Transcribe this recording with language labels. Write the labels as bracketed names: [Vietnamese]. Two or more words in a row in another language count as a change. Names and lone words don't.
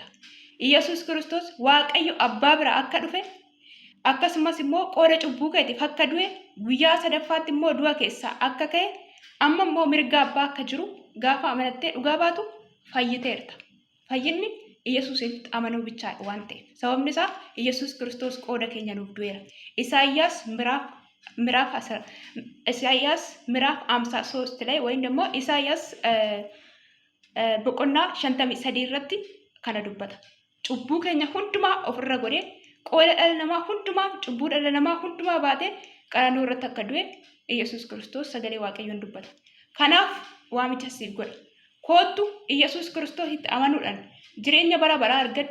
[Oromo] Iyesuus Kiristoos Waaqayyo Abbaa bira akka dhufe akkasumas immoo qooda cubbuu keetiif akka du'e guyyaa sadaffaatti immoo du'a keessaa akka ka'e amma immoo mirga abbaa akka jiru gaafa amanattee dhugaa baatu fayyiteerta. Fayyinni Iyesuusitti amanuu bichaadha waan ta'eef. Sababni isaa Iyesuus Kiristoos qooda keenya nuuf du'eera. Isaayyaas [Amharic] ምዕራፍ 53 ላይ ወይም ደግሞ ኢሳይያስ [Oromo] boqonnaa 53 irratti kana dubbata. Cubbuu keenya hundumaa ofirra godhee qooda dhala namaa hundumaa cubbuu dhala namaa hundumaa baatee qaraanoo irratti akka du'e Iyesuus Kiristoos sagalee Waaqayyoon dubbata. Kanaaf waamicha siif godha. Kootu Iyesuus Kiristoositti amanuudhaan jireenya bara baraa argadhu.